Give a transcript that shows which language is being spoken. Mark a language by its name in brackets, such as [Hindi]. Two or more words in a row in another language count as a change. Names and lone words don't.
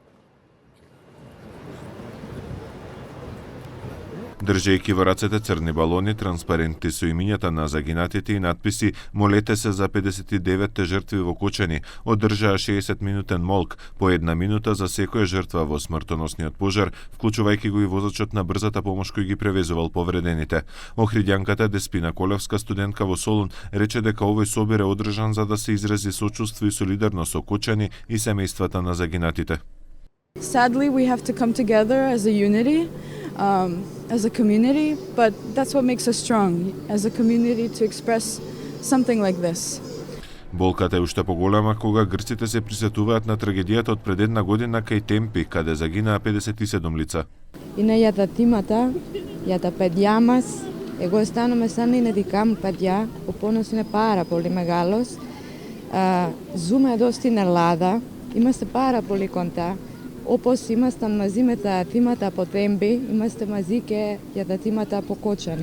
[Macedonian] Држејќи во рацете црни балони, транспаренти со имињата на загинатите и надписи "Молете се за 59 жртви во Кочани", одржаа 60-минутен молк, по 1 минута за секоја жртва во смртоносниот пожар, вклучувајќи го и возачот на брзата помош кој ги превезувал повредените. Охридјанката Деспина Колевска, студентка во Солун, рече дека овој собир е одржан за да се изрази сочувство и солидарност со Кочани и семејствата на загинатите. [English] Sadly, we have to come together as a unity, as a community, but that's what makes us strong, as a community to express something like this. [Macedonian] Болката е уште поголема кога грците се присетуваат на трагедијата од пред една година кај Темпи, каде загинаа 57 лица. [Greek] Είναι για τα θύματα, για τα παιδιά μας. Εγώ αισθάνομαι σαν είναι δικά μου παιδιά. Ο πόνος είναι πάρα πολύ μεγάλος. Ζούμε εδώ στην Ελλάδα, είμαστε πάρα πολύ κοντά. Όπως ήμασταν μαζί με τα θύματα από Τέμπη, είμαστε μαζί και για τα θύματα από Κότσανη.